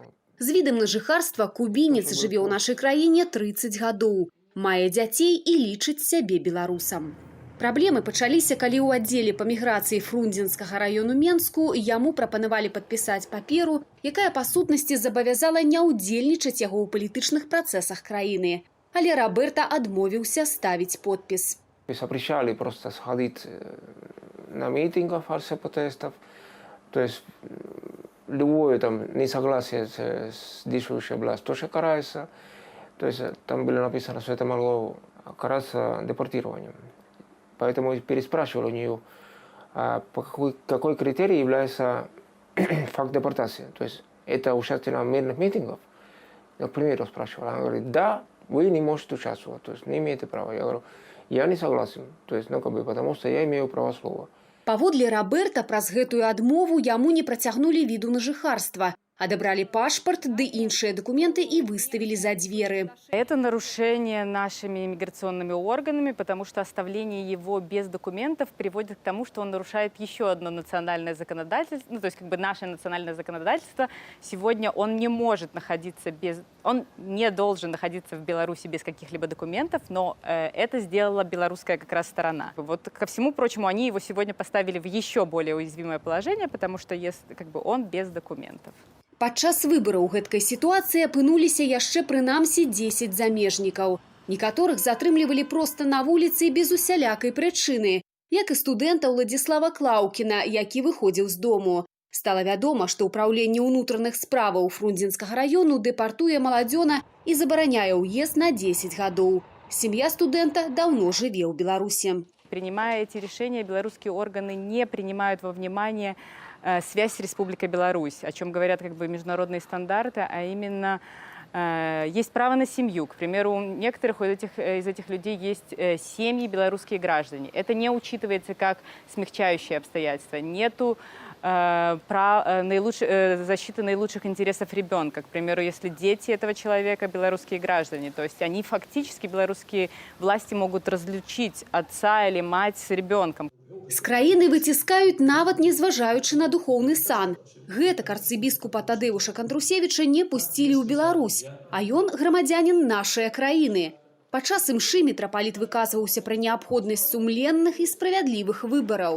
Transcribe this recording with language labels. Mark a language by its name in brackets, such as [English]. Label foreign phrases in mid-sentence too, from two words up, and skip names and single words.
[Belarusian] З відам на жыхарства кубінец жыве ў нашай краіне 30 гадоў, мае дзяцей і лічыць сябе беларусам. Праблемы пачаліся, калі ў аддзеле па міграцыі Фрунзенскага раёну Менску яму прапанавалі падпісаць паперу, якая па сутнасці забавязала не ўдзельнічаць яго ў палітычных працэсах краіны. Але Роберта адмовіўся ставіць подпіс. [Russian] Запрещали просто сходить на митингах протестов. То есть любое там несогласие с действующей властью тоже карается. То есть там было написано, что это могло караться депортированием. Поэтому я переспрашивал у нее, какой критерий является факт депортации. То есть это участие в мирных митингах. Я, к примеру, спрашивал. Она говорит, да, вы не можете участвовать, то есть не имеете права. Я говорю, я не согласен, то есть, потому что я имею право слова. [Belarusian] Паводле Роберта праз гэтую адмову яму не працягнулі віду на жыхарства. Адабралі пашпарт ды іншыя [Russian] документы и выставили за двери. Это нарушение нашими иммиграционными органами, потому что оставление его без документов приводит к тому, что он нарушает еще одно национальное законодательство. Ну, то есть наше национальное законодательство. Сегодня он не может находиться он не должен находиться в Беларуси без каких-либо документов, но это сделала белорусская как раз сторона. Вот ко всему прочему, они его сегодня поставили в еще более уязвимое положение, потому что он без документов. [Belarusian] Падчас выбараў у гэткай сітуацыі апынуліся яшчэ прынамсі 10 замежнікаў. Некаторых затрымлівалі проста на вуліцы без усялякай прычыны, як і студэнта Владзіслава Клаўкіна, які выходзіў з дому. Стала вядома, што ўпраўленне ўнутраных справаў Фрунзенскага раёну дэпартуе маладзёна і забараняе ўезд на 10 гадоў. Сям'я студэнта даўно жыве ў Беларусі. [Russian] Принимая эти решения, белорусские органы не принимают во внимание связь с Республикой Беларусь, о чем говорят международные стандарты, а именно есть право на семью. К примеру, у некоторых из этих людей есть семьи белорусские граждане. Это не учитывается как смягчающее обстоятельство. Нету защиты наилучших интересов ребенка. К примеру, если дети этого человека белорусские граждане, то есть они фактически, белорусские власти могут разлучить отца или мать с ребенком. [Belarusian] З краіны выціскаюць нават не зважаючы на духоўны сан. Гэтак арцыбіскупа Тадэвуша Кантрусевіча не пусцілі ў Беларусь, а ён грамадзянін нашай краіны. Падчас імшы мітрапаліт выказваўся пра неабходнасць сумленных і справядлівых выбараў.